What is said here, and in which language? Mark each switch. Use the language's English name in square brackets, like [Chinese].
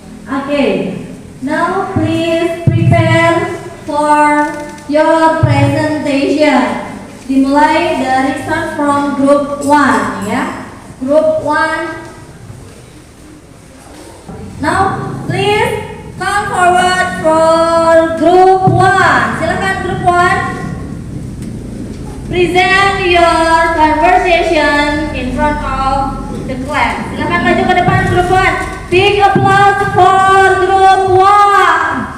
[English] Okay, now please prepare for your presentation. [Indonesian] Dimulai dari [English] start from group 1 [Indonesian] ya. [English] Group 1. Now please come forward for group 1. Silakan group 1. Present your conversation in front of the class. [Indonesian] Silakan maju ke depan group 1. [English] Big applause for group 1.